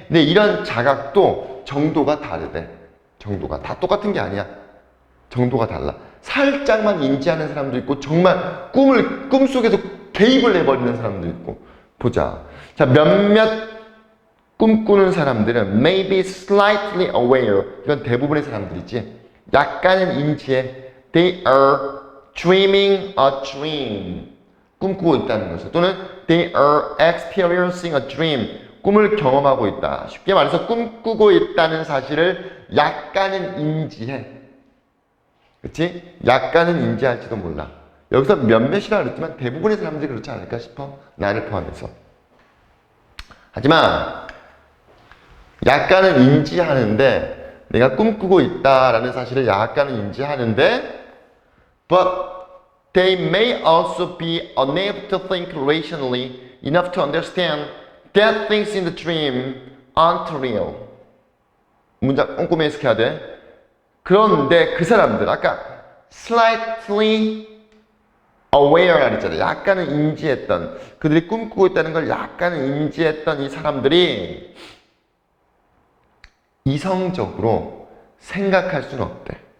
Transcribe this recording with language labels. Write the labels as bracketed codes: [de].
[ko] 근데 이런 자각도 정도가 다르대. 정도가. 다 똑같은 게 아니야. 정도가 달라. 살짝만 인지하는 사람도 있고, 정말 꿈속에서 개입을 해버리는 사람도 있고. 보자. 자, 몇몇 꿈꾸는 사람들은 [en] may be slightly aware. [ko] 이건 대부분의 사람들이지. 약간은 인지해. [en] They are dreaming a dream. [ko] 꿈꾸고 있다는 것을. 또는 [en] they are experiencing a dream. [ko] 꿈을 경험하고 있다. 쉽게 말해서 꿈꾸고 있다는 사실을 약간은 인지해. 그치? 약간은 인지할지도 몰라. 여기서 몇몇이라 그랬지만 대부분의 사람들이 그렇지 않을까 싶어. 나를 포함해서. 하지만 약간은 인지하는데 내가 꿈꾸고 있다라는 사실을 약간은 인지하는데 [en] but they may also be unable to think rationally enough to understand that things in the dream aren't real. [ko] 문장 꼼꼼히 해석해야 돼. 그런데 그 사람들 아까 [en] slightly aware [ko] 라 그랬잖아요. 약간은 인지했던 그들이 꿈꾸고 있다는 걸 약간은 인지했던 이 사람들이 이성적으로 생각할 수는 없대.